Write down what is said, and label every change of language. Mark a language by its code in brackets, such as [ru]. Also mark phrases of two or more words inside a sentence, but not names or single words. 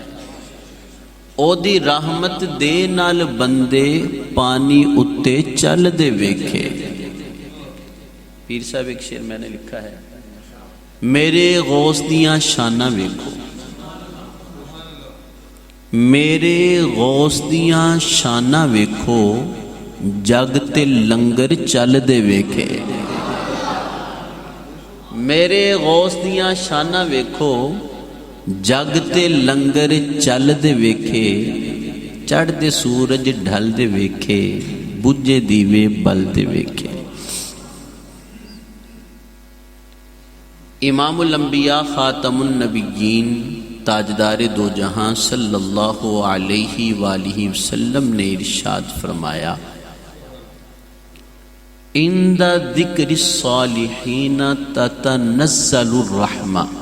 [pa] او دی رحمت دے نال بندے، پانی اتے چل دے ویکھے۔ پیر صاحب [ur] ایک شعر میں نے لکھا ہے، [pa] میرے غوث دیاں شاناں ویکھو، میرے غوث دیاں شاناں ویکھو، جگ تے لنگر چل دے ویکھے۔ میرے غوث دیاں شاناں ویکھو، جگ تے لنگر چل دے ویکھے۔ چڑھ دے سورج ڈھل دے ویکھے، بجھے دیوے بل دے ویکھے۔ [ur] امام الانبیاء خاتم النبیین تاجدار دو جہاں [ar] صلی اللہ علیہ وآلہ وسلم [ur] نے ارشاد فرمایا، [ar] عند ذکر الصالحین تتنزل الرحمہ۔